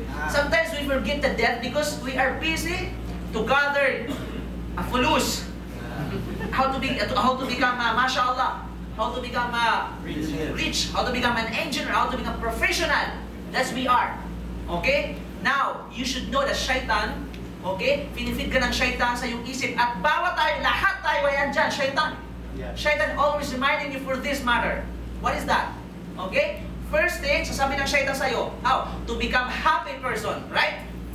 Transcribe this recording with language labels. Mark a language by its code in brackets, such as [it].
[en] Sometimes we forget the death because we are busy to gather a fulus. How to become mashallah, how to become rich, how to become an engineer, how to become professional. That's we are. Okay? Now, you should know that shaitan, okay? [tl] Pinifeed ka ng shaitan sa iyong isip at bawat tayo, lahat tayo ay andyan, shaitan. [en] Shaitan always reminding you for this matter. What is that? Okay? First thing, [tl] sasabi ng shaitan sa'yo, [en] how? To become happy person, right?